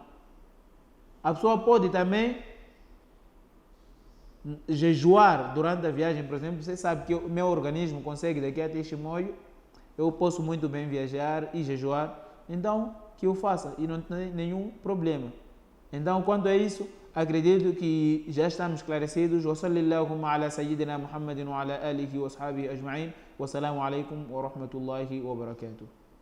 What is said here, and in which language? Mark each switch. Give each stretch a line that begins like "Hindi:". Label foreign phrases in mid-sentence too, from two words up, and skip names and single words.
Portuguese: A pessoa pode também jejuar durante a viagem. Por exemplo, você sabe que o meu organismo consegue daqui até Chimoio, eu posso muito bem viajar e jejuar, então que eu faça e não tem nenhum problema. Então, quanto a isso, acredito que já estamos esclarecidos.
Arabic: وصلى الله على سيدنا محمد وعلى آله وأصحابه أجمعين. والسلام عليكم ورحمة الله وبركاته.